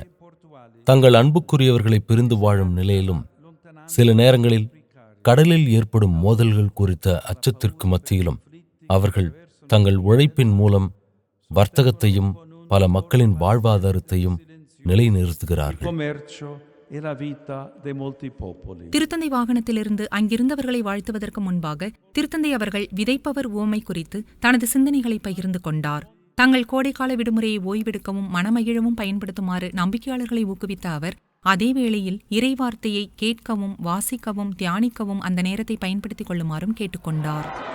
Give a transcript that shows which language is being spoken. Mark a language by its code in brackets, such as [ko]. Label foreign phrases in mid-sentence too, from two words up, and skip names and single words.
[ta] தங்கள் அன்புக்குரியவர்களை பிரிந்து வாழும் நிலையிலும் சில நேரங்களில் கடலில் ஏற்படும் மோதல்கள் குறித்த அச்சத்திற்கு மத்தியிலும் அவர்கள் தங்கள் உழைப்பின் மூலம் வர்த்தகத்தையும் பல மக்களின் வாழ்வாதாரத்தையும் நிலைநிறுத்துகிறார்கள். [it] commercio e la vita di molti popoli. [ta] திருத்தந்தை வாகனத்திலிருந்து அங்கிருந்தவர்களை வாழ்த்துவதற்கு முன்பாக திருத்தந்தை அவர்கள் விதைப்பவர் உவமை குறித்து தனது சிந்தனைகளை பகிர்ந்து கொண்டார். தங்கள் கோடைக்கால விடுமுறையை ஓய்வெடுக்கவும் மனமகிழவும் பயன்படுத்துமாறு நம்பிக்கையாளர்களை ஊக்குவித்த அவர் அதே வேளையில் இறைவார்த்தையை கேட்கவும் வாசிக்கவும் தியானிக்கவும் அந்த நேரத்தை பயன்படுத்திக் கொள்ளுமாறும் கேட்டுக்கொண்டார்.